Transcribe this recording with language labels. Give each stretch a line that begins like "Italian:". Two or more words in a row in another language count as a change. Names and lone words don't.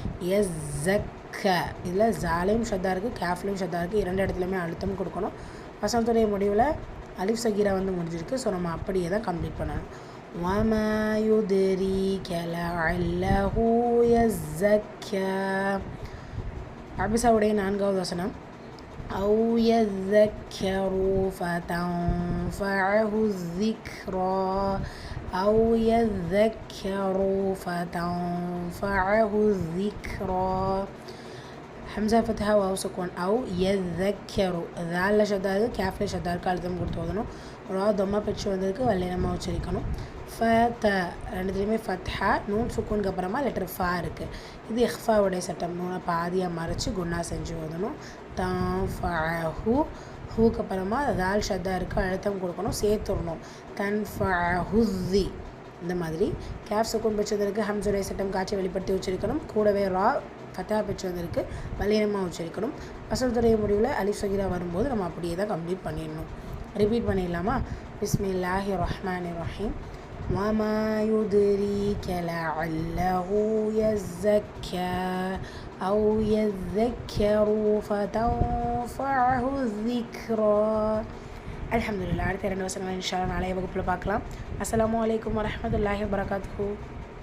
Tamil: இதில் ஜாலையும் ஷத்தா இருக்குது, கேஃப்லையும் ஷத்தா இருக்குது. 2 இடத்துலையுமே அழுத்தம் கொடுக்கணும். வசனத்துடைய முடிவில் அலிஃப் சகீரா முடிஞ்சிருக்கு. ஸோ நம்ம அப்படியே தான் கம்ப்ளீட் பண்ணணும்.
Arabic: وما يدريك لعله يزكى.
Tamil: அபஸாவுடைய 4வது வசனம்
Arabic: أو يذكر فتنفعه الذكرى. أو يذكر فتنفعه الذكرى.
Tamil: ஹம்சா ஃபத்ஹா வாவ் சுக்கூன்.
Arabic: أو يذكر
Tamil: ذال ஷத்தாது கேஃப்ல ஷத்தாருக்கு அழுத்தம் கொடுத்து ஓதணும். ரா தொம்மா பெற்று வந்திருக்கு. வல்லினமாக உச்சரிக்கணும். ஃபத 2த்துலேயுமே ஃபத்ஹா. நூன் சுக்கூனுக்கு அப்புறமா லெட்டர் ஃபா இருக்குது. இது இஹ்ஃபாவுடைய சட்டம். நூனை பாதியாக மறைச்சி குன்னா செஞ்சு ஓதணும். தன்ஃபஅஹு ஹூக்கு அப்புறமா தால் ஷத்தா இருக்குது. அழுத்தம் கொடுக்கணும். சேர்த்துடணும். தன்ஃபஅஹுதி இந்த மாதிரி. கேஃப் சுக்கூன் பெற்று வந்திருக்கு. ஹம்சுடைய சட்டம் காட்சி வெளிப்படுத்தி உச்சரிக்கணும். கூடவே ரா ஃபத்தா பெற்று வந்திருக்கு. வல்லினமாக உச்சரிக்கணும். வசனத்துடைய முடிவில் அலிஃப் சகீரா வரும்போது நம்ம அப்படியே தான் கம்ப்ளீட் பண்ணிடணும். ரிப்பீட் பண்ணிடலாமா?
Arabic: بسم الله الرحمن الرحيم. وما يدريك لعله يزكى أو يذكر فتنفعه الذكرى.
Tamil: அல்ஹம்துலில்லாஹ். அடுத்த 2 வசனங்கள்
Arabic: إن شاء الله
Tamil: நாளைய வகுப்பில் பார்க்கலாம்.
Arabic: السلام عليكم ورحمة الله وبركاته.